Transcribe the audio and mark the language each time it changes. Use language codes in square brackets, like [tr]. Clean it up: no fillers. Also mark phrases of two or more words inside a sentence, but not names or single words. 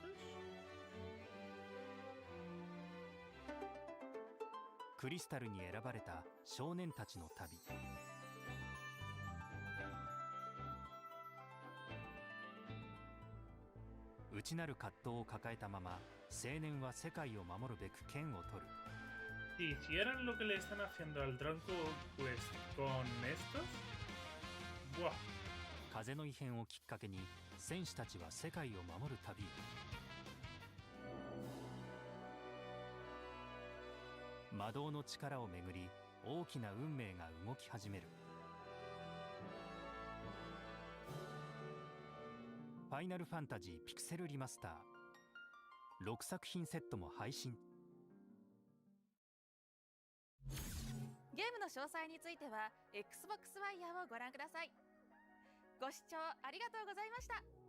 [ja] クリスタルに選ばれた少年たちの旅。内なる葛藤を抱えたまま青年は世界を守るべく剣を取る。 [es] Si hicieran lo que le están haciendo al Dragon Quest con estos, ¡buah! [ja] 風の異変をきっかけに戦士たちは世界を守る旅。魔導の力をめぐり大きな運命が動き始める。ファイナルファンタジーピクセルリマスター6作品セットも配信。ゲームの詳細については Xbox ワイヤーをご覧ください。ご視聴ありがとうございました。